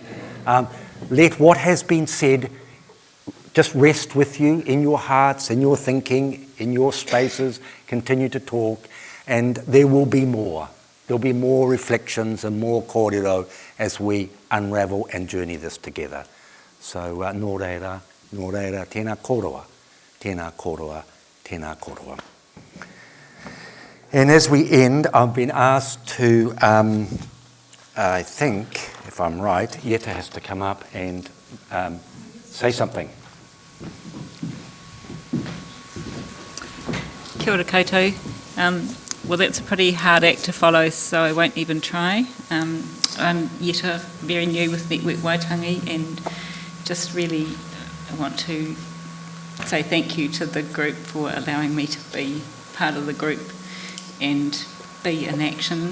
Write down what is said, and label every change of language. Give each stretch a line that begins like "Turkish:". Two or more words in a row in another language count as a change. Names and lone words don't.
English: Let what has been said just rest with you in your hearts, in your thinking, in your spaces, continue to talk, and there will be more. There'll be more reflections and more kōrero as we unravel and journey this together.
Māori: So nō reira, tēnā kōrua, tēnā kōrua, tēnā kōrua.
English: And as we end, I've been asked to, I think, if I'm right, Yeta has to come up and say something.
Māori: Kia ora koutou.
English: Well, that's a pretty hard act to follow, so I won't even try. I'm Yeta, very new with Network Waitangi, and just really want to say thank you to the group for allowing me to be part of the group and be in action.